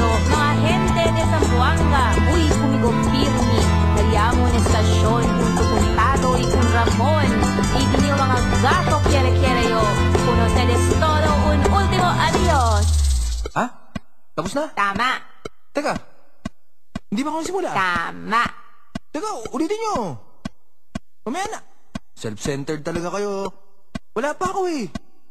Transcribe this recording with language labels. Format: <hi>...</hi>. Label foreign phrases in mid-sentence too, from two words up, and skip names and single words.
<cbk>Mga gente de Zamboanga, uy, conmigo firme. Kayamo en estación, junto con Tado y con Ramon. Y niño mga gato quiere yo. Con ustedes todo, un último adiós.</cbk> <tl>Ha? Tapos na? Tama. Teka. Hindi ba ako simula? Tama. Teka, ulitin nyo. Mamaya na. Self-centered talaga kayo. Wala pa ako eh.</tl>